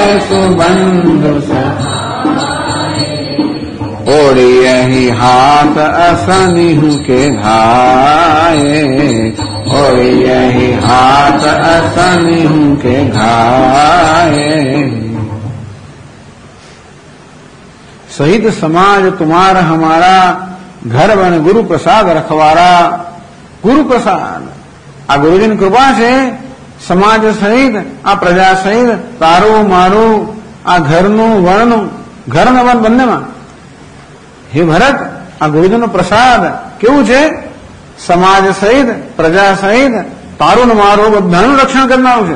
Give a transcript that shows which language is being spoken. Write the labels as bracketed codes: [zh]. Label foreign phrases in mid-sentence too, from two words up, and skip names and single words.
[awa] सुबंधु सहाय, ओढ़ी यही हाथ असनिहु के घाये, ओढ़ी यही हाथ असनिहु के घाये, सहित समाज तुम्हारा हमारा, घर बन गुरु प्रसाद रखवारा. [gu] ગુરુ પ્રસાદ આ ગુરુજીની કૃપા છે. સમાજ સહિત આ પ્રજા સહિત તારું મારું આ ઘરનું વણનું ઘર ને વન બંનેમાં હે ભરત આ ગુરુજીનો પ્રસાદ કેવું છે? સમાજ સહિત પ્રજા સહિત તારું ને મારું બધાનું રક્ષણ કરનારું છે.